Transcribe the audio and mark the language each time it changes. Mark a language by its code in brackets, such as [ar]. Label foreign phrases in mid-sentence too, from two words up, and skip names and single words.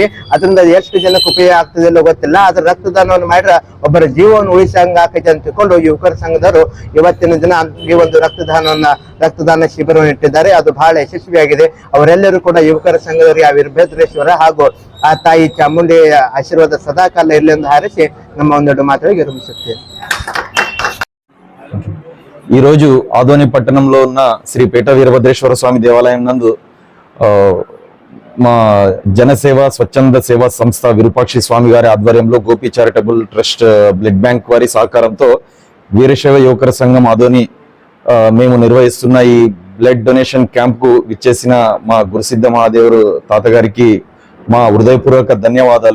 [kn] ಅದರಿಂದ ಎಷ್ಟು ಜನಕ್ಕೆ ಉಪಯೋಗ ಆಗ್ತದೆ ಇಲ್ಲೋ ಗೊತ್ತಿಲ್ಲ. ಅದ್ರ ರಕ್ತದಾನವನ್ನು ಮಾಡಿದ್ರೆ ಒಬ್ಬರ ಜೀವವನ್ನು ಉಳಿಸಂಗ ಆಕೈತೆ ಅಂತ ತಿಳ್ಕೊಂಡು ಯುವಕರ ಸಂಘದವರು ಇವತ್ತಿನ ದಿನ ಈ ಒಂದು ರಕ್ತದಾನ ಶಿಬಿರವನ್ನು ಇಟ್ಟಿದ್ದಾರೆ. ಅದು ಬಹಳ ಯಶಸ್ವಿಯಾಗಿದೆ. ಅವರೆಲ್ಲರೂ ಕೂಡ ಯುವಕರ ಸಂಘದವರು ಆ ವೀರಭದ್ರೇಶ್ವರ ಹಾಗೂ ಆ ತಾಯಿ ಚಾಮುಂಡಿ ಆಶೀರ್ವಾದ ಸದಾಕಾಲ ಇರಲಿ ಎಂದು ಹಾರೈಸಿ ನಮ್ಮ ಒಂದೆರಡು ಮಾತುಗಳಿಗೆ ವಿರಮಿಸುತ್ತೇನೆ. [te] ఈ రోజు ఆదోని పట్టణంలో ఉన్న శ్రీ పేట వీరభద్రేశ్వర స్వామి దేవాలయం నందు మా జనసేవ స్వచ్ఛంద సేవా సంస్థ విరూపాక్షి స్వామి గారి ఆధ్వర్యంలో గోపి చారిటబుల్ ట్రస్ట్ బ్లడ్ బ్యాంక్ వారి సహకారంతో వీరశైవ యువకర సంఘం ఆదోని మేము నిర్వహిస్తున్న ఈ [en] blood donation camp [te] కు విచ్చేసిన మా గురుసిద్ధ మహాదేవుడు తాతగారికి మా హృదయపూర్వక ధన్యవాదాలు.